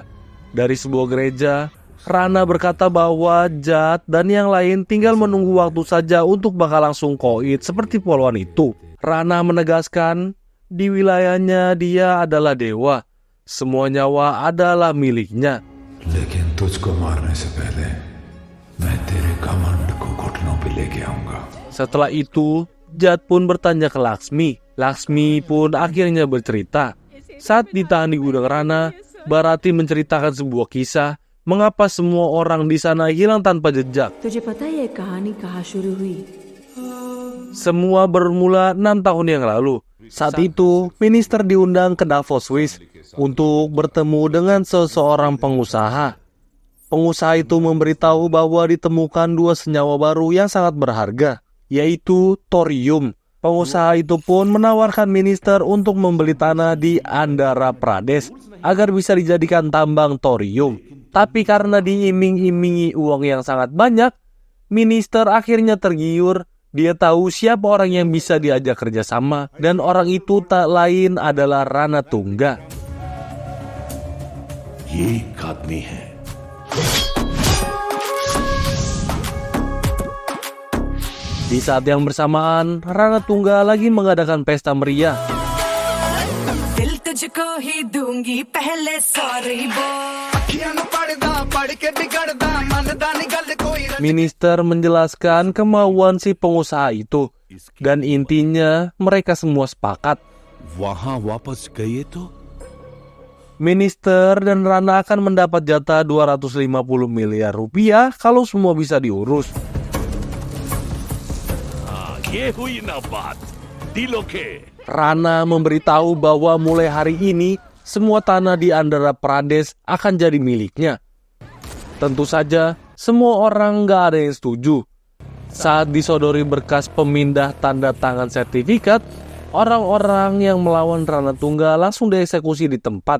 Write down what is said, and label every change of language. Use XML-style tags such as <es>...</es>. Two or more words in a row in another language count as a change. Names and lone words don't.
<id>Dari sebuah gereja, Rana berkata bahwa Jat dan yang lain tinggal menunggu waktu saja untuk bakal langsung koit seperti polwan itu. Rana menegaskan di wilayahnya dia adalah dewa. Semua nyawa adalah miliknya.</id> <hi>लेकिन तुझको मारने से पहले मैं तेरे घमंड को घुटनों पे लेके आऊंगा.</hi> <id>Setelah itu, Jat pun bertanya ke Laksmi. Laksmi pun akhirnya bercerita. Saat ditahan di gudang Rana, Bharati menceritakan sebuah kisah mengapa semua orang di sana hilang tanpa jejak.</id> <hi>तुझे पता है ये कहानी कहाँ शुरू हुई?</hi> <id>Semua bermula 6 tahun yang lalu. Saat itu, minister diundang ke Davos, Swiss untuk bertemu dengan seseorang pengusaha. Pengusaha itu memberitahu bahwa ditemukan 2 senyawa baru yang sangat berharga, yaitu thorium. Pengusaha itu pun menawarkan minister untuk membeli tanah di Andhra Pradesh agar bisa dijadikan tambang thorium. Tapi karena diiming-imingi uang yang sangat banyak, minister akhirnya tergiur. Dia tahu siapa orang yang bisa diajak kerjasama, dan orang itu tak lain adalah Rana Tungga.</id> <hi>ये एक आदमी है</hi> <id>Di saat yang bersamaan, Rana Tungga lagi mengadakan pesta meriah. Minister menjelaskan kemauan si pengusaha itu, dan intinya mereka semua sepakat.</id> <hi>वहां वापस गए तो</hi> <id>Minister dan Rana akan mendapat jatah 250 miliar rupiah kalau semua bisa diurus.</id> <hi>ये हुई ना बात दिलों के.</hi> <id>Rana memberitahu bahwa mulai hari ini semua tanah di Andhra Pradesh akan jadi miliknya. Tentu saja semua orang nggak ada yang setuju. Saat disodori berkas pemindah tanda tangan sertifikat, orang-orang yang melawan Rana Tungga langsung dieksekusi di tempat.</id>